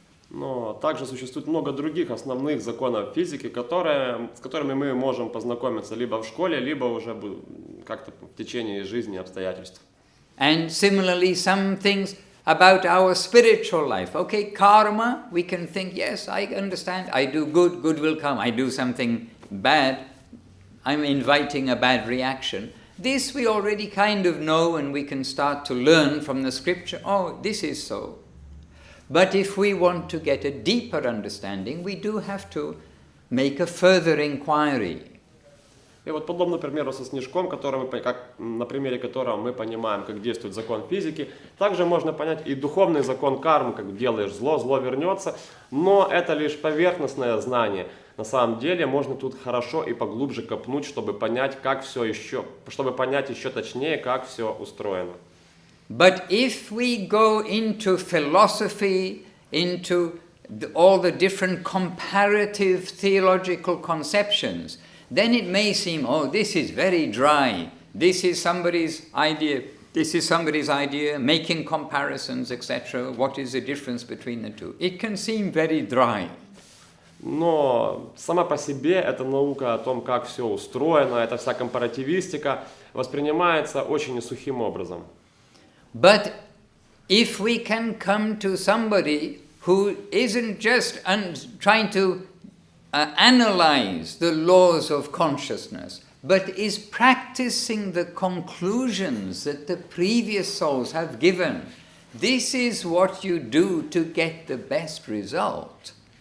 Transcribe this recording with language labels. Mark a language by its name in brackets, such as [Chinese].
[Russian] Но также существует много других основных законов физики, с которыми мы можем познакомиться либо в школе, либо уже как-то в течение жизни и обстоятельств. [English] And similarly, some things about our spiritual life. Okay, karma, we can think, yes, I understand, I do good, good will come. I do something bad, I'm inviting a bad reaction. This we already kind of know, and we can start to learn from the scripture, oh, this is so. But if we want to get a deeper understanding, we do have to make a further inquiry. [Russian] И вот подобно примеру со снежком, на примере которого мы понимаем, как действует закон физики, также можно понять и духовный закон кармы, как делаешь зло, зло вернется, но это лишь поверхностное знание. На самом деле можно тут хорошо и поглубже копнуть, чтобы понять еще точнее, как все устроено. [English] But if we go into philosophy, into all the different comparative theological conceptions, then it may seem, oh, this is very dry. This is somebody's idea. This is somebody's idea, making comparisons, etc. What is the difference between the two? It can seem very dry. [Russian] Но сама по себе эта наука о том, как все устроено, эта вся компаративистика воспринимается очень сухим образом. [English] But if we can come to somebody who isn't just trying to analyze the laws of consciousness, but is practicing the conclusions that the previous souls have given, this is what you do to get the best result.